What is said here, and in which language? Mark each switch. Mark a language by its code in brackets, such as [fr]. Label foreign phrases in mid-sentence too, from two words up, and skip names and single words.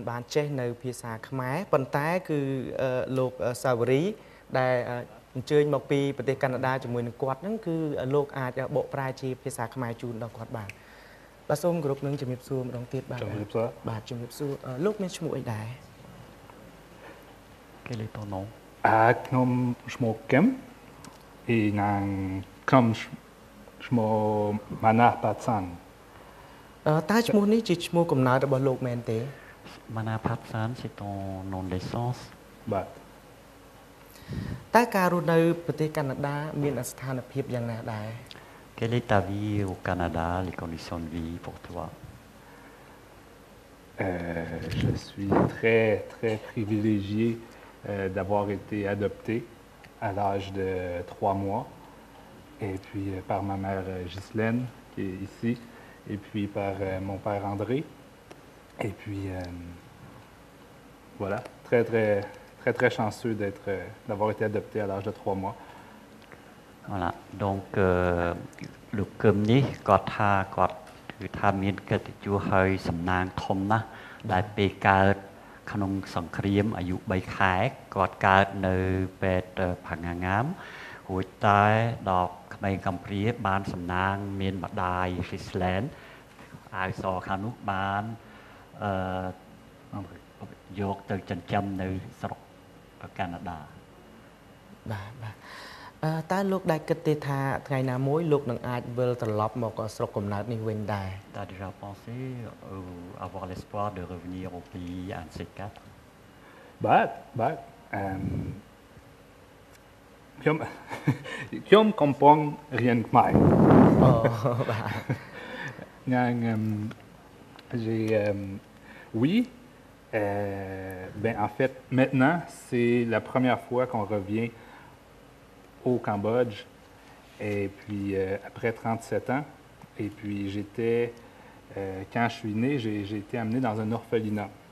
[km] បានចេះនៅភាសាខ្មែរប៉ុន្តែគឺលោកសាវរីដែលអញ្ជើញមកពីប្រទេសកាណាដាជាមួយនឹងគាត់ហ្នឹងគឺលោកអាចបកប្រែជាភាសាខ្មែរជូនដល់គាត់បានបាទសូមគោរពនឹងជំរាបសួរម្ដងទៀតបាទជំរាបសួរបាទជំរាបសួរលោកមានឈ្មោះអីដែរគេលេតណូ ខ្ញុំឈ្មោះគឹមនិងខ្ញុំឈ្មោះម៉ាណាប៉ាសាន តើឈ្មោះនេះជាឈ្មោះកំណើតរបស់លោកមែនទេ [fr] Manapatsan c'est ton nom de naissance បាទ [km] តើការរស់នៅប្រទេសកាណាដាមានស្ថានភាពយ៉ាងណាដែរ [fr] Quelle est ta vie au Canada, les conditions de vie pour toi? Je suis très, très privilégié d'avoir été adopté à l'âge de 3 mois, et puis par ma mère Ghislaine, qui est ici, et puis par mon père André. Et puis, voilà, très, très, très, très chanceux d'avoir été adopté à l'âge de 3 mois. Voilà, donc [km] លោកកឹមនេះគាត់ថាគាត់គឺថាមានកិត្តិយសហើយសំណាងធំណាស់ដែលពេលកើតក្នុងសង្គ្រាមអាយុ3ខែគាត់កើតនៅពេទ្យផាងាងាមរួចតែដល់ក្មេងកំព្រាបានសំណាងមានម្ដាយ Ghislaine អាវសខាងនោះបានយកទៅចិញ្ចឹមនៅស្រុកកាណាដា បាទតើលោកដែលគិតទេថាថ្ងៃណាមួយលោកនឹងអាចវិលត្រឡប់មកស្រុកកំណើតនេះវិញដែរ [fr] T'as déjà pensé avoir l'espoir de revenir au pays un de ces quatre? [km] ខ្ញុំកំពុងរៀនខ្មែរ [fr] Oui, en fait, maintenant, c'est la première fois qu'on revient au Cambodge, et puis après 37 ans, et puis quand je suis né, j'ai été amené dans un orphelinat.